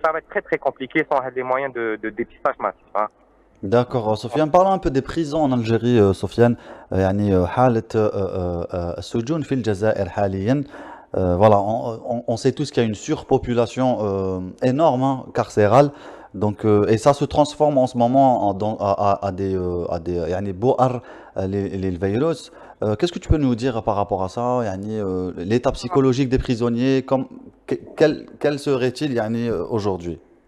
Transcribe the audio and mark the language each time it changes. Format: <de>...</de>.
<fr>Ça va être très très compliqué sans des moyens de dépistage massif. Hein. D'accord, Sofiane. Parlons un peu des prisons en Algérie, Sofiane.</fr> <ar>يعني حالة السجون في الجزائر حاليا.</ar> <fr>Voilà, on sait tous qu'il y a une surpopulation énorme hein, carcérale. Donc, et ça se transforme en ce moment à des</fr> <ar>يعني بؤر للفيروس.</ar> <fr>Qu'est-ce que tu peux nous dire par rapport à ça يعني l'état psychologique des prisonniers quel serait-il يعني aujourd'hui?</fr>